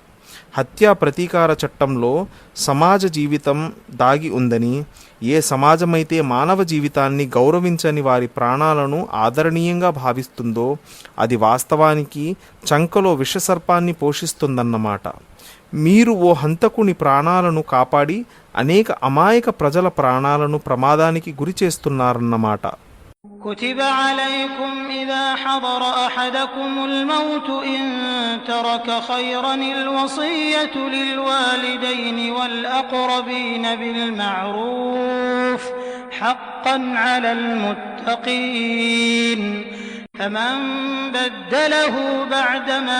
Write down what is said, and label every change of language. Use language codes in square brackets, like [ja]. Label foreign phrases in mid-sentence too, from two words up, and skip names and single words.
[te] హత్యా ప్రతీకార చట్టంలో సమాజ జీవితం దాగి ఉందని, ఏ సమాజమైతే మానవ జీవితాన్ని గౌరవించని వారి ప్రాణాలను ఆదరణీయంగా భావిస్తుందో అది వాస్తవానికి చంకలో విషసర్పాన్ని పోషిస్తుందన్నమాట. మీరు ఓ హంతకుని ప్రాణాలను కాపాడి అనేక అమాయక ప్రజల ప్రాణాలను ప్రమాదానికి గురి చేస్తున్నారన్నమాట. [ar] كتب عليكم إذا حضر أحدكم الموت إن ترك خيرا الوصية للوالدين والأقربين بالمعروف حقا على المتقين فمن بدله بعدما